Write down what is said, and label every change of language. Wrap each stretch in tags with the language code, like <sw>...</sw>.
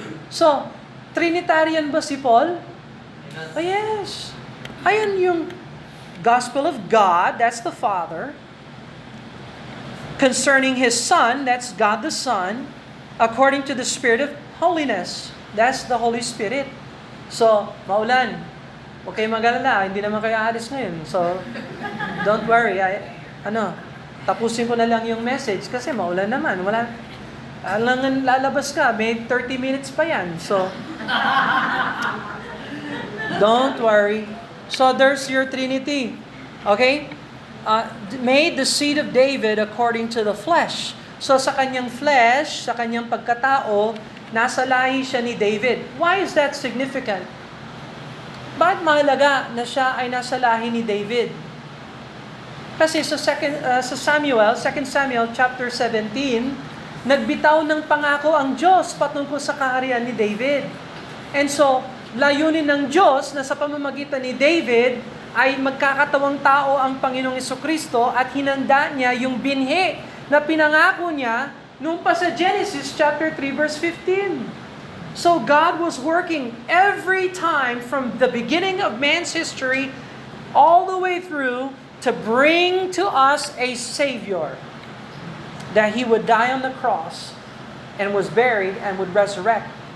<en>So, Trinitarian</en> <tl>ba si</tl> <en>Paul? Oh, yes.</en> <tl>Ayan yung</tl> <en>gospel of God, that's the Father. Concerning His Son, that's God the Son. According to the Spirit of holiness, that's the Holy Spirit.</en> <tl>So, maulan. Huwag kayong mag-alala, hindi naman kayo aalis ngayon.</tl> <en>So, don't worry.</en> <tl>Tapusin ko na lang yung message kasi maulan naman. Lalabas ka, may 30 minutes pa yan.</tl> <en>So, don't worry. So, there's your Trinity. Okay? Made the seed of David according to the flesh.</en> <tl>So, sa kanyang flesh, sa kanyang pagkatao, nasa lahi siya ni David.</tl> <en>Why is that significant?</en> <tl>Bakit mahalaga na siya ay nasa lahi ni David? Kasi sa 2 Samuel chapter 17, nagbitaw ng pangako ang Diyos patungkol sa kaharian ni David. And so, layunin ng Diyos na sa pamamagitan ni David ay magkakatawang tao ang Panginoong Jesucristo at hinanda niya yung binhi na pinangako niya nung pa sa Genesis chapter 3 verse 15.</tl> <en>So God was working every time from the beginning of man's history all the way through to bring to us a Savior. That He would die on the cross and was buried and would resurrect.</en>